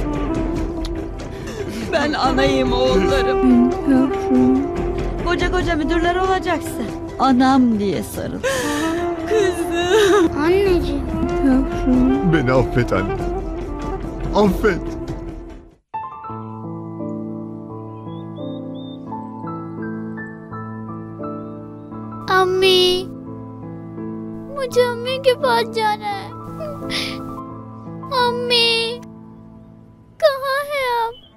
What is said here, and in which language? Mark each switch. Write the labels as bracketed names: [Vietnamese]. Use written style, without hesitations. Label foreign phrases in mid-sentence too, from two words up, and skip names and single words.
[Turkish] Ben anayım oğullarım. Yavrum. Koca müdürler olacaksın. Anam diye sarıl. Kızım. Anneciğim. Yavrum. Beni affet anne. Affet. [Hindi] अम्मी, मुझे अम्मी के पास जाना है। अम्मी, कहाँ है आप?